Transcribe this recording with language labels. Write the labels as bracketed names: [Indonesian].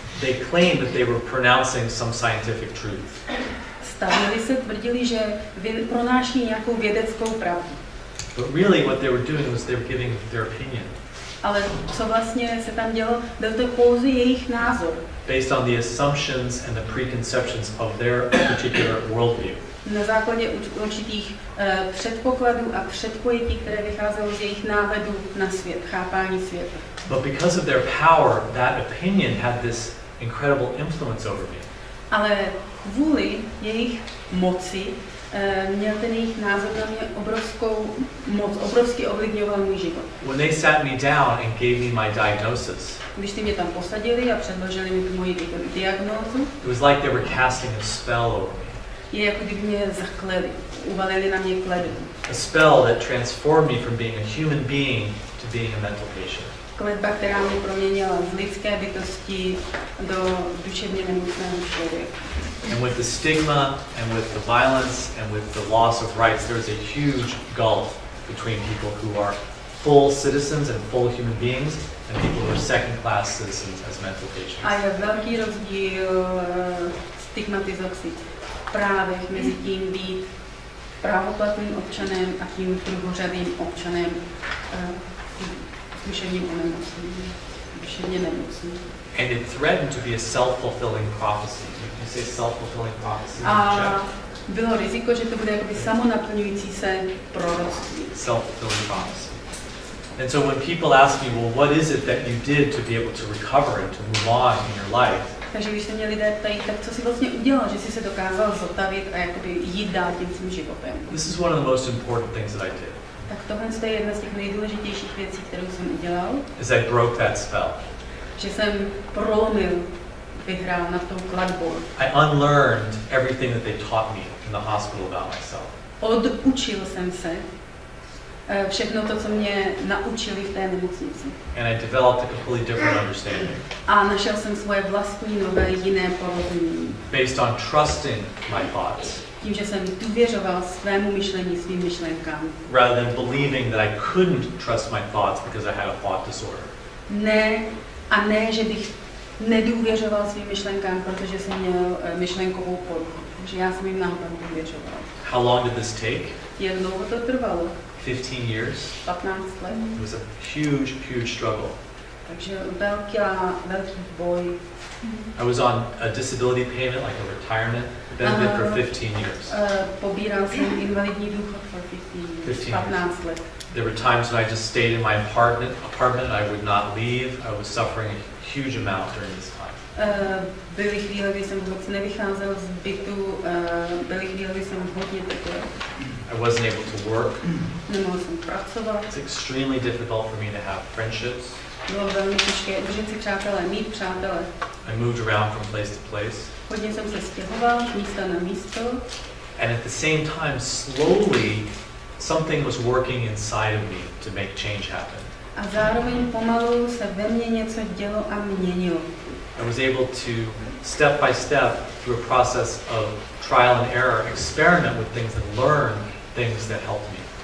[English] They claimed that they were pronouncing some scientific truth. [Czech] Stavili se, tvrdili, že pronáší nějakou vědeckou pravdu. [English] But really what they were doing was they were giving their opinion. [Czech] Ale co vlastně se tam dělo, byl to pouze jejich názor. [English] Based on the assumptions and the preconceptions of their particular worldview. [Czech] Na základě určitých předpokladů a předpojetí, které vycházelo z jejich náhledu na svět, chápání světa. [English] But because of their power, that opinion had this incredible influence over me. [Czech] Ale kvůli jejich moci měl ten jejich názor na mě obrovskou moc, obrovsky ovlivňoval můj život. [English] When they sat me down and gave me my diagnosis, [Czech] když ty mě tam posadili a předložili mi tu moji diagnózu, [English] it was like they were casting a spell over me. [Czech] Je jako kdyby mě zakleli, uvalili na mě kletbu. [English] A spell that transformed me from being a human being to being a mental patient. [Czech] Kletba, která mě proměnila z lidské bytosti do duševně nemocného člověka. [English] And with the stigma and with the violence and with the loss of rights, there's a huge gulf between people who are full citizens and full human beings and people who are second-class citizens as mental patients. [Czech] A je velký rozdíl stigmatizaci právech mezi tím být právoplatným občanem a tím druhořadým občanem duševním onemocněním, duševně nemocným. [English] And it threatened to be a self-fulfilling prophecy. You say self-fulfilling prophecy? [Czech] A bylo riziko, že to bude jakoby samonaplňující se proroctví. [English] Self-fulfilling prophecy. And so when people ask me, well, what is it that you did to be able to recover and to move on in your life? [Czech] Takže když se mě lidé ptají, tak co si vlastně udělal, že jsi se dokázal zotavit a jakoby jít dál tím svým životem? [English] This is one of the most important things that I did. [Czech] Tak tohle je jedna z těch nejdůležitějších věcí, kterou jsem udělal. [English] Is I broke that spell. [Czech] Že jsem prolomil, vyhrál nad tou klatbou. [English] I unlearned everything that they taught me in the hospital about myself. [Czech] Odučil jsem se všechno to, co mě naučili v té nemocnici. [English] And I developed a completely different understanding. [Czech] A našel jsem svoje vlastní nové jiné porozumění. [English] Based on trusting my thoughts. [Czech] Tím, že jsem důvěřoval svému myšlení, svým myšlenkám. [English] Rather than believing that I couldn't trust my thoughts because I had a thought disorder. [Czech] Ne, že bych nedůvěřoval svým myšlenkám, protože jsem měl myšlenkovou poruchu. Takže já jsem jim naopak důvěřoval. [English] How long did this take? [Czech] Jak dlouho to trvalo? [English] 15 years. [Czech] 15 let. [English] It was a huge, huge struggle. [Czech] Takže velký boj. [English] I was on a disability payment, like a retirement benefit for 15 years. [Czech] Pobíral jsem invalidní důchod for 15 let. [English] There were times when I just stayed in my apartment and I would not leave. I was suffering a huge amount during this time. [Czech] Byly chvíle, kdy jsem vůbec nevycházel z bytu, byly chvíle, kdy jsem hodně trpěl. [English] I wasn't able to work. [Czech] Nemohl jsem pracovat. [English] It's extremely difficult for me to have friendships. [Czech] Bylo velmi těžké udržet si přátelé, mít přátelé. [English] I moved around from place to place. [Czech] Hodně jsem se stěhoval z místa na místo. [English] And at the same time, slowly, something was working inside of me to make change happen. [Czech] A zároveň pomalu se ve mně něco dělo a měnilo. [English] I was able to, step by step, through a process of trial and error, experiment with things and learn things that helped me.